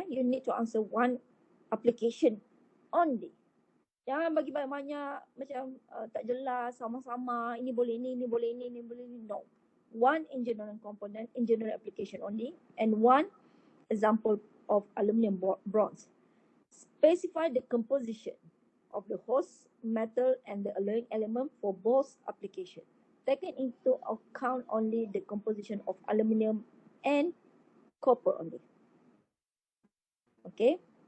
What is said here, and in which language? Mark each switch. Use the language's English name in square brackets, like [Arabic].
[English] You need to answer one application only. [Malay] Jangan bagi banyak-banyak macam tak jelas, sama-sama, ini boleh ini boleh ini boleh ini. [English] No. One engineering component, engineering application only, and one example of aluminum bronze. Specify the composition of the host metal and the alloying element for both applications. Taking into account only the composition of aluminum and copper only. Okay.